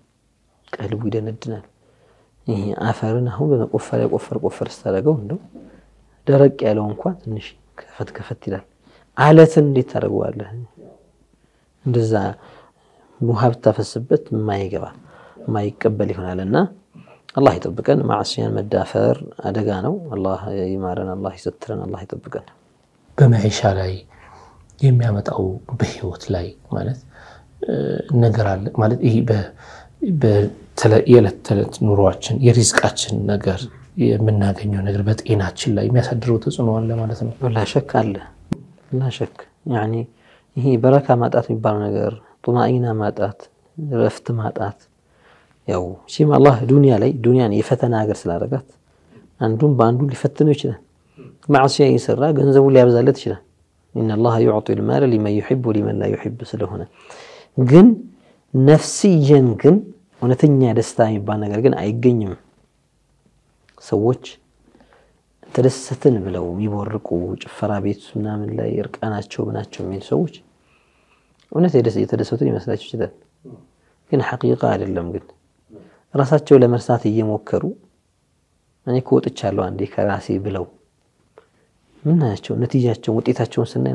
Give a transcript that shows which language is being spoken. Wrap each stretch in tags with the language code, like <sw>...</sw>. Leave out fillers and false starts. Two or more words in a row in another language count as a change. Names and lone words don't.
<am>ይሄ አፈርን አሁን በመቆፈር ስታደርገው እንደው ደረቅ ያለው እንኳን ትንሽ ከፈት ይላል አለትን እንዴት ታደርገዋለህ እንደዛ ሙሃብ ተፈስበት ማይቀበል ይሆናልና አላህ ይጠብቀን ማዕሲያን መዳፈር አደጋ ነው አላህ ይማረን አላህ ይሰትረን አላህ ይጠብቀን በመዒሻ ላይ የሚያመጣው በህይወት ላይ ማለት ነገር አለ ማለት ይሄ የዕለት ተዕለት ኑሯችን የሪዝቃችን ነገር የምናገኘው ነገር በጤናችን ላይ የሚያሳድረው ተጽዕኖ አለ ማለት ነው</am> <ar>لا شك يعني</ar> <am>ይሄ በረካ ማጣት የሚባለው ነገር ጡማኢና ማጣት ረፍት ማጣት ያው ሲም አላህ ዱንያን የፈተና ሀገር ስላደረጋት አንዱን በአንዱ ሊፈትነው ይችላል ማዕሲያ ይሰራ ገንዘቡ ሊያበዛለት ይችላል</am> <ar>ان الله يعطي المال لمن يحب ولمن لا يحب</ar> <am>ስለሆነ ግን ነፍሲየን ግን እውነተኛ ደስታ የሚባል ነገር ግን አይገኝም ሰዎች ተደሰትን ብለው የሚቦርቁ ጭፈራ ቤት ምናምን ላይ እርቃናቸው ምናቸው የሚል ሰዎች እውነት የተደሰቱን ይመስላችሁ ይችላል ግን ሐቂቃ አይደለም ግን ራሳቸው ለመርሳት እየሞከሩ እኔ ኮጥቻለሁ አንዴ ከራሴ ብለው ምናቸው ነቲጃቸው ውጤታቸውን ስናይ</am>